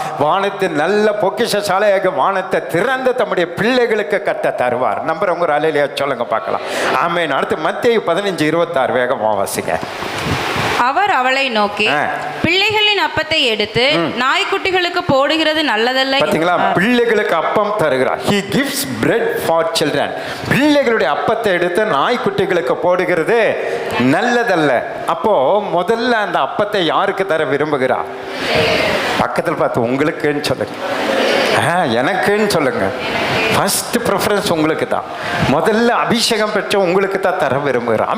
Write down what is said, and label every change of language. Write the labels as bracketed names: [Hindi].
[Tamil] வானத்தின் நல்ல பொக்கிஷ சாலையாக வானத்தை திறந்த தம்முடைய பிள்ளைகளுக்கு கட்ட தருவார். நம்புறவங்க அல்லேலூயா சொல்லுங்க பார்க்கலாம். ஆமென். அடுத்து மத்தேயு 15:26 வேகமா வாசிங்க. அவர் அவளை நோக்கி, பிள்ளைகளின் அப்பத்தை எடுத்து நாய்க்குட்டிகளுக்கு போடுகிறது நல்லதல்ல. பாத்தீங்களா? பிள்ளைகளுக்கு அப்பம் தருகிறார். [English] He gives bread for children. [Tamil] பிள்ளைகளுடைய அப்பத்தை எடுத்து நாய்க்குட்டிகளுக்கு போடுகிறது நல்லதல்ல. அப்போ முதல்ல அந்த அப்பத்தை யாருக்கு தர விரும்புகிறார்? பக்கத்தில் பார்த்து உங்களுக்குன்னு சொல்லுங்க, எனக்குன்னு சொல்லுங்க. ஃபர்ஸ்ட் ப்ரிஃபரன்ஸ் உங்களுக்கு தான். முதல்ல அபிஷேகம் பெற்ற உங்களுக்கு தான் தர விரும்புகிறார்.